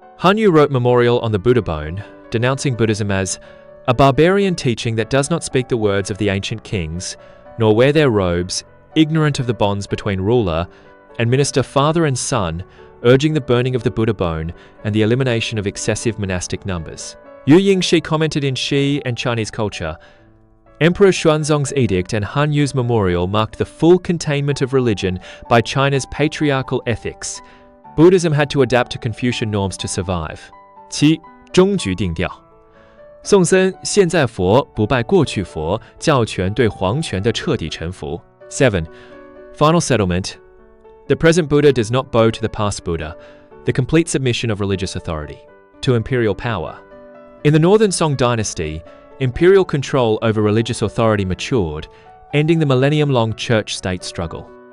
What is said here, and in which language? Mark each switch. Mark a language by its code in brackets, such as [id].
[en] Han Yu wrote Memorial on the Buddha Bone, denouncing Buddhism as a barbarian teaching that does not speak the words of the ancient kings, nor wear their robes, ignorant of the bonds between ruler and minister, father and son, urging the burning of the Buddha bone and the elimination of excessive monastic numbers. Yu Yingshi commented in Xi and Chinese culture, Emperor Xuanzong's edict and Han Yu's memorial marked the full containment of religion by China's patriarchal ethics. Buddhism had to adapt to Confucian norms to survive. [zh] 7. 终局定调。宋僧现在佛不拜过去佛，教权对皇权的彻底臣服。 [en] 7. Final settlement. The present Buddha does not bow to the past Buddha, the complete submission of religious authority to imperial power. In the Northern Song dynasty, imperial control over religious authority matured, ending the millennium-long church-state struggle.